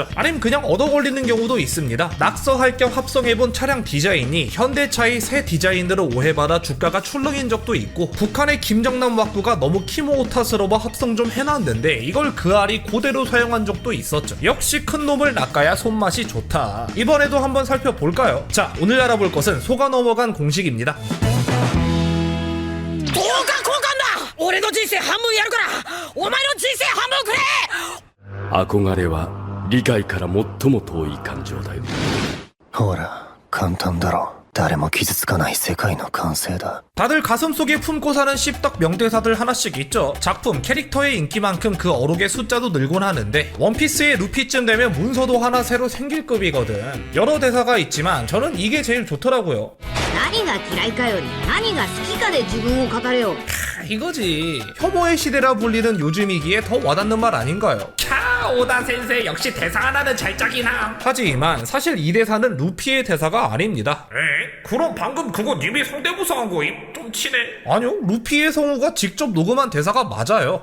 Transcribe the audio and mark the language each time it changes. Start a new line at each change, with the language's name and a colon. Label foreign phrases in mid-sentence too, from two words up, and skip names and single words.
Korean: 아님 그냥 얻어걸리는 경우도 있습니다. 낙서할 겸 합성해본 차량 디자인이 현대차의 새 디자인으로 오해받아 주가가 출렁인 적도 있고 북한의 김정남 왁구가 너무 키모오타스러워 합성 좀 해놨는데 이걸 그 알이 그대로 사용한 적도 있었죠. 역시 큰 놈을 낚아야 손맛이 좋다. 이번에도 한번 살펴볼까요? 자, 오늘 알아볼 것은 속아 넘어간 공식입니다.
Japanese: 俺の人生半分やるからお前の人生半分くれ憧れは理解から最も遠い感情だよ。ほら簡単だろ。誰も傷つかない世界の完成だ。
Korean: 다들 가슴속에 품고 사는 씹덕 명대사들 하나씩 있죠. 작품, 캐릭터의 인기만큼 그 어록의 숫자도 늘곤 하는데 원피스의 루피쯤 되면 문서도 하나 새로 생길 급이거든. 여러 대사가 있지만 저는 이게 제일 좋더라고요.
Japanese: 何が嫌いかより何が好きかで自分を語れよ
Korean: 이거지. 혐오의 시대라 불리는 요즘이기에 더 와닿는 말 아닌가요? 오다 센세 역시 대사 하나는 잘 짜긴 함. 하지만 사실 이 대사는 루피의 대사가 아닙니다. 그럼 방금 그거 님이 성대모사한 거임? 좀 치네. 아니요, 루피의 성우가 직접 녹음한 대사가 맞아요.